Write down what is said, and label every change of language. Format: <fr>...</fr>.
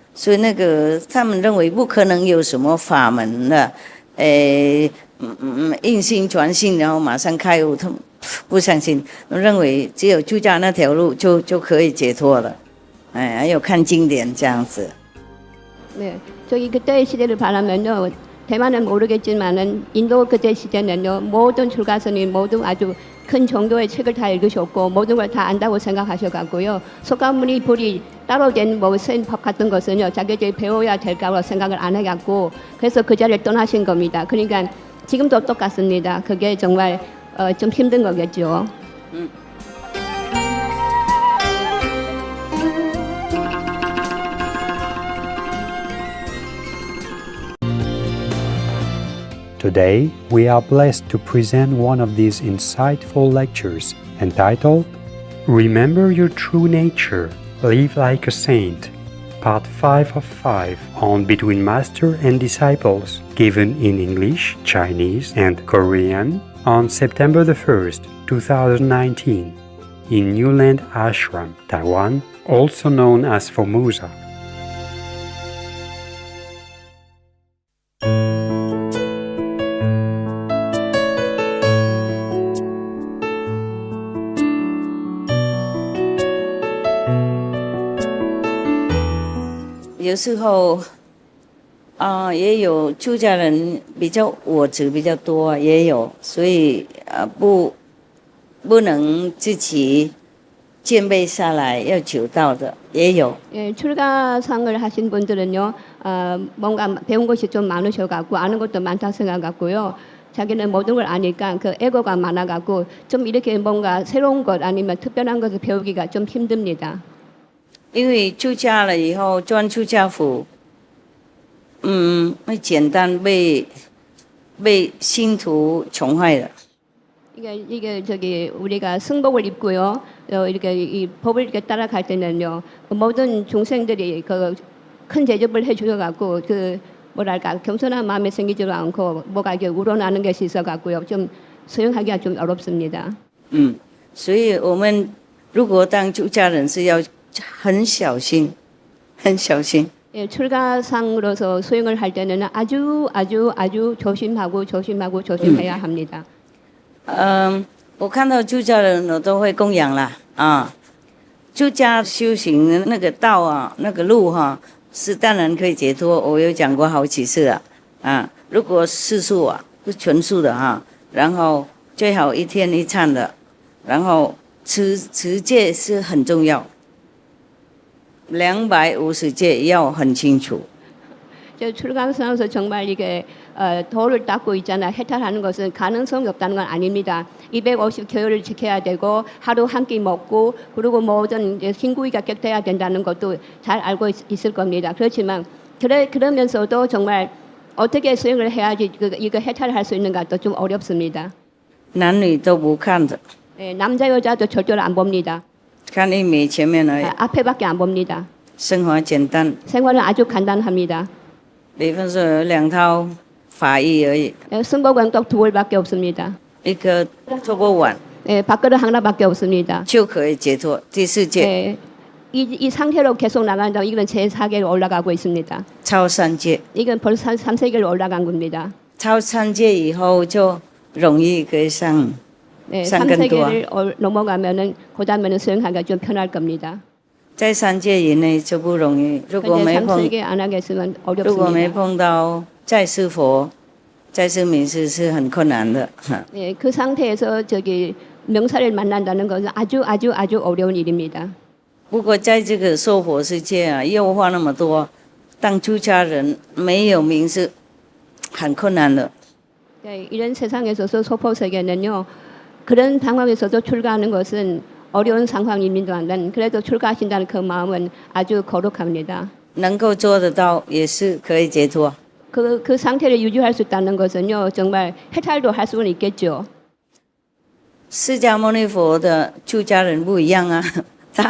<zh>所以那个他们认为不可能有什么法门的，印心传心，然后马上开悟，他们不相信，认为只有出家那条路就可以解脱了，还有看经典这样子。</zh> <ko>네, 저기 그때의 시대를 바라면요. 대만은 모르겠지만은 인도 그때 시대는요. 모든 출가선이 모두 아주 큰 정도의 책을 다 읽으셨고 모든 걸 다 안다고 생각하셔갖고요. 석가모니 불이 따로 된 법 같은 것은요. 자기들이 배워야 될까로 생각을 안 해갖고 그래서 그 자리를 떠나신 겁니다. 그러니까 지금도 똑같습니다. 그게 정말 좀 힘든 거겠죠.</ko> <en>Today, we are blessed to present one of these insightful lectures entitled Remember Your True Nature, Live Like a Saint, Part 5 of 5 on Between Master and Disciples, given in English, Chinese, and Korean on September the 1st, 2019, in New Land Ashram, Taiwan, also known as FORMOSA.</en> <zh>"有时候也有出家人比较我执比较多，也有，所以不能自己谦卑下来要求道的也有。</zh> <ko>예, 출가상을 하신 분들은요. 뭔가 배운 것이 좀 많으셔갖고 아는 것도 많다 생각하고요. 자기는 모든 걸 아니까 그 에고가 많아갖고 좀 이렇게 뭔가 새로운 것 아니면 특별한 것을 배우기가 좀 힘듭니다.</ko> <zh>因为出家了以后，钻出家府，会简单被信徒宠坏了。</zh> <ko>이게 저기 우리가 승복을 입고요. 이렇게 이 법을 이렇게 따라갈 때는요. 모든 중생들이 그 큰 대접을 해주셔갖고 그 뭐랄까 겸손한 마음이 생기지도 않고 뭐가 이렇게 우러나는 것이 있어갖고요. 좀 수용하기가 좀 어렵습니다.</ko> <zh>所以我们如果当出家人是要很小心，很小心。</zh> <ko>예, 출가상으로서 수행을 할 때는 아주 조심하고 조심해야 합니다.</ko> <zh>我看到出家人我都会供养啦啊。出家修行的那个道啊，那个路哈、是当然可以解脱。我有讲过好几次了啊。如果世俗啊，是纯素的哈、然后最好一天一餐的，然后持戒是很重要。 250戒要很清楚。</zh> <ko>저 출가상에서 정말 이게 도를 닦고 있잖아. 해탈하는 것은 가능성이 없다는 건 아닙니다. 250 교율을 지켜야 되고 하루 한 끼 먹고 그리고 모든 신구이가 격돼야 된다는 것도 잘 알고 있을 겁니다. 그렇지만 그러면서도 정말 어떻게 수행을 해야지 이거 해탈할 수 있는가 또 좀 어렵습니다.</ko> <zh>男女都不看的，</zh> <ko>예, 남자 여자도 절대로 안 봅니다.</ko> <zh>看一米前面而已。</zh> <ko>앞에밖에 안 봅니다.</ko> <zh>生活简单，</zh> <ko>생활은 아주 간단합니다.</ko> <zh>比方说有2套法衣而已，</zh> <ko>예, 승복은 또 2벌밖에 없습니다.</ko> <zh>一个托钵碗</zh> <ko>예, 밥그릇 하나밖에 없습니다.</ko> <zh>就可以解脱。第4戒</zh> <ko>예, 이 상태로 계속 나간다면 이건 제4계로 올라가고 있습니다.</ko> <zh>超3戒，</zh> <ko>이건 벌써 3세계로 올라간 겁니다.</ko> <zh>超3戒以后就容易可以上</zh> <ko>네,</ko> <zh>上更多。</zh> <ko>3세계를 넘어가면은 그다음에는 수행하기가 좀 편할 겁니다.</ko> <zh>在3戒以内就不容易。如果</zh> <ko>근데</ko> <zh>没碰，</zh> <ko>3세계 안 하겠으면</ko> <zh>如果没</zh> <ko>어렵습니다.</ko> <zh>碰到在世佛、在世名师是很困难的。</zh> <ko>네, 그 상태에서 저기 명사를 만난다는 것은 아주 어려운 일입니다.</ko> <zh>不过在这个娑婆世界啊，诱惑那么多，当出家人没有名是很困难的。</zh> <ko>네, 이런 세상에서 소포 세계는요. 그런 상황에서도 출가하는 것은 어려운 상황입니다만 그래도 출가하신다는 그 마음은 아주 거룩합니다.</ko> <zh>能够做得到也是可以解脱。</zh> <ko>그 상태를 유지할 수 있다는 것은요. 정말 해탈도 할 수는 있겠죠.</ko> <zh>释迦牟尼佛的出家人不一样啊，他</zh>